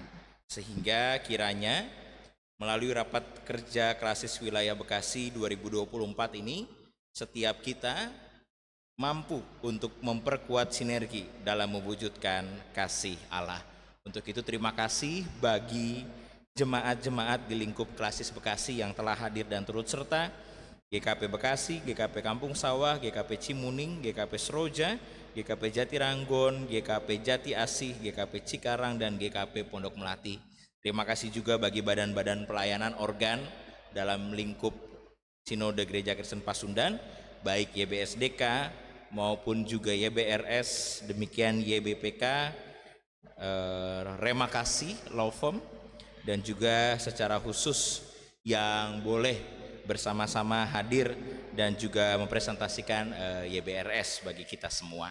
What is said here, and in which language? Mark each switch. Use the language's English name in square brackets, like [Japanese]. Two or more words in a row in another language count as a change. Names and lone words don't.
[Indonesian] Sehingga kiranya melalui rapat kerja Klasis Wilayah Bekasi 2024 ini, setiap kita mampu untuk memperkuat sinergi dalam mewujudkan kasih Allah. Untuk itu terima kasih bagi jemaat-jemaat di lingkup Klasis Bekasi yang telah hadir dan turut serta, GKP Bekasi, GKP Kampung Sawah, GKP Cimuning, GKP Seroja, GKP Jatiranggon, GKP Jati Asih, GKP Cikarang, dan GKP Pondok Melati. Terima kasih juga bagi badan-badan pelayanan organ dalam lingkup Sinode Gereja Kristen Pasundan, baik YBSDK maupun juga YBRS, demikian YBPK, Rema Kasih, Law Firm, dan juga secara khusus yang boleh bersama-sama hadir dan juga mempresentasikan YBRS bagi kita semua.